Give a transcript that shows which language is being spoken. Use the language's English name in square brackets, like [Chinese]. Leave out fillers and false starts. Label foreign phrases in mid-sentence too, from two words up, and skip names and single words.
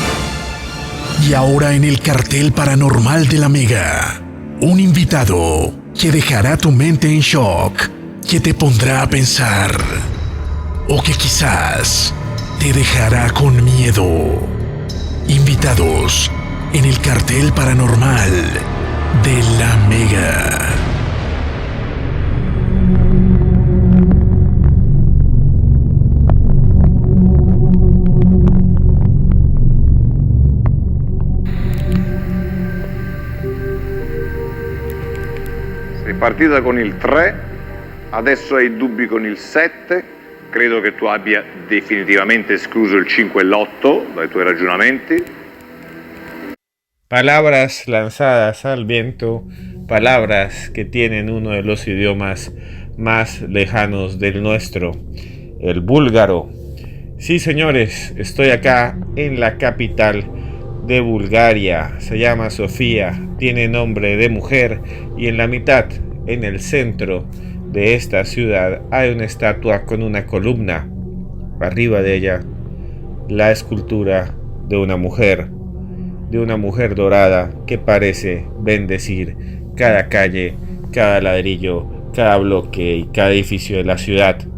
[Spanish] Y ahora en el cartel paranormal de la Mega, un invitado que dejará tu mente en shock, que te pondrá a pensar o que quizás te dejará con miedo. Invitados en el cartel paranormal de la Mega. [Italian] Sei partita con il 3, adesso hai dubbi con il 7, credo che tu abbia definitivamente escluso il 5 e l'8 dai tuoi ragionamenti. [Spanish] Palabras lanzadas al viento, palabras que tienen uno de los idiomas más lejanos del nuestro, el búlgaro. Sí, señores, estoy acá en la capital de Bulgaria, se llama Sofía, tiene nombre de mujer y en la mitad, en el centro de esta ciudad, hay una estatua con una columna, arriba de ella la escultura de una mujer dorada que parece bendecir cada calle, cada ladrillo, cada bloque y cada edificio de la ciudad.